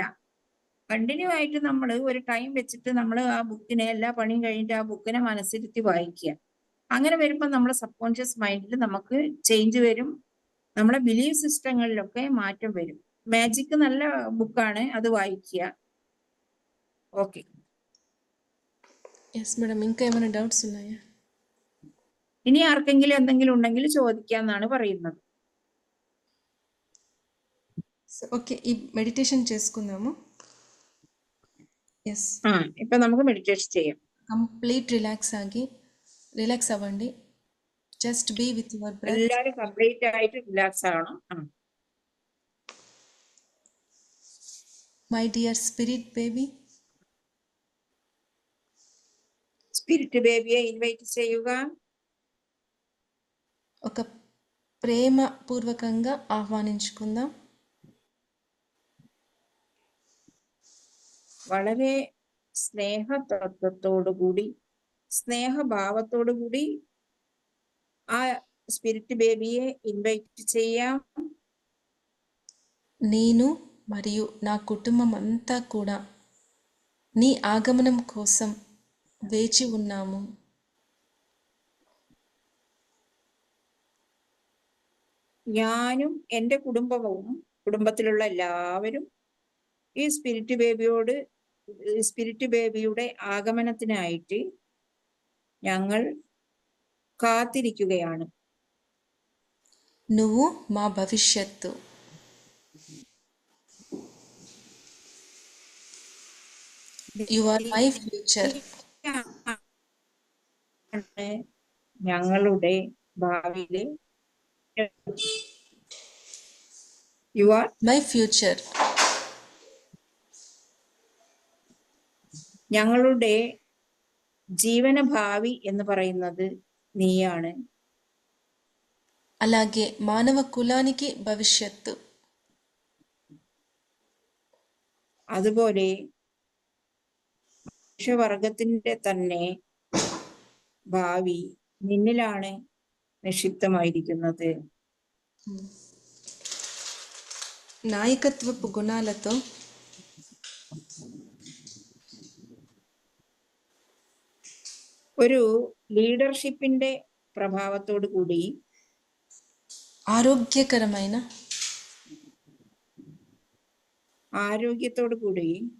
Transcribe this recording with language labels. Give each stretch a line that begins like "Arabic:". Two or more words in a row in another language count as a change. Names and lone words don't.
Malayalam: കണ്ടിന്യൂ ആയിട്ട് നമ്മൾ ഒരു ടൈം വെച്ചിട്ട് നമ്മൾ ആ ബുക്കിനെ, എല്ലാ പണിയും കഴിഞ്ഞിട്ട് ആ ബുക്കിനെ മനസ്സിരുത്തി വായിക്കുക. അങ്ങനെ വരുമ്പോൾ നമ്മുടെ
English: subconscious mind
Malayalam: നമുക്ക് ചേഞ്ച് വരും, നമ്മുടെ
English: belief systems
Malayalam: മാറ്റം വരും. മാജിക് നല്ല ബുക്കാണ്, അത് വായിക്കുക. ഓക്കെ.
English: yes madam.
Telugu: ఇంకా ఏమైనా డౌట్స్ ఉన్నాయా?
Malayalam: ഇനി ആർക്കെങ്കിലും എന്തെങ്കിലും ഉണ്ടെങ്കിൽ ചോദിക്കാന്നാണ് പറയുന്നത്.
Telugu: ఓకే, ఈ మెడిటేషన్ చేసుకుందాము. ఎస్,
Malayalam: ഇപ്പൊ നമുക്ക് മെഡിറ്റേഷൻ ചെയ്യാം.
English: complete relax
Telugu: అవ్వండి.
English: just be with your breath.
Malayalam: എല്ലാരും കംപ്ലീറ്റ് ആയിട്ട് റിലാക്സ് ആവണം.
English: my dear spirit baby, spirit baby invite
Malayalam: ചെയ്യുക.
Telugu: ఒక ప్రేమపూర్వకంగా ఆహ్వానించుకుందాం.
Malayalam: വളരെ സ്നേഹതത്വത്തോടുകൂടി, സ്നേഹഭാവത്തോടുകൂടി ആ
English: spirit baby invite
Malayalam: ചെയ്യാം.
Telugu: నేను మరియు నా కుటుంబం అంతా కూడా నీ ఆగమనం కోసం వేచి ఉన్నాము.
Malayalam: ഞാനും എൻ്റെ കുടുംബവും കുടുംബത്തിലുള്ള എല്ലാവരും ഈ
English: spirit baby
Malayalam: ആഗമനത്തിനായിട്ട് ഞങ്ങൾ കാത്തിരിക്കുകയാണ്.
Telugu: నువ్వు మా భవిష్యత్తు.
English: you are my future.
Malayalam: ഞങ്ങളുടെ ഭാവിയിലെ
English: you are my future.
Malayalam: ഞങ്ങളുടെ ജീവന ഭാവി എന്ന് പറയുന്നത് നീയാണ്.
Telugu: అలాగే మానవ కులానికి భవిష్యత్తు.
Malayalam: അതുപോലെ മനുഷ്യവർഗത്തിന്റെ തന്നെ ഭാവി നിന്നിലാണ് നിക്ഷിപ്തമായിരിക്കുന്നത്.
Telugu: నాయకత్వపు గుణాలతో
Malayalam: ഒരു ലീഡർഷിപ്പിന്റെ ప్రభావത്തോടു കൂടി ఆరోగ్యത്തോടു കൂടി